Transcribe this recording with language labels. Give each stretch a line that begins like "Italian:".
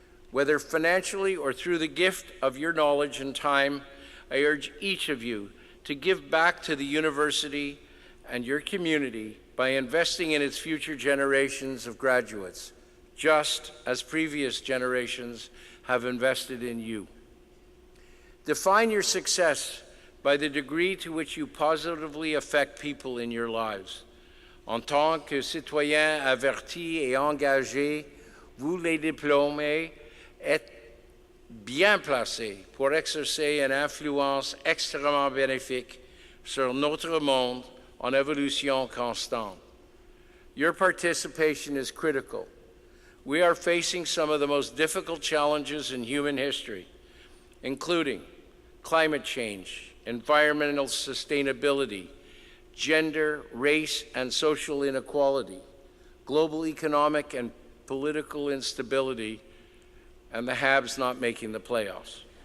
English: Whether financially or through the gift of your knowledge and time, I urge each of you to give back to the university and your community by investing in its future generations of graduates, just as previous generations have invested in you. Define your success by the degree to which you positively affect people in your lives.
French: En tant que citoyen averti et engagé, vous les diplômés êtes bien placé pour exercer une influence extrêmement bénéfique sur notre monde en évolution constante.
English: Your participation is critical. We are facing some of the most difficult challenges in human history, including climate change, environmental sustainability, gender, race, and social inequality, global economic and political instability, and the Habs not making the playoffs.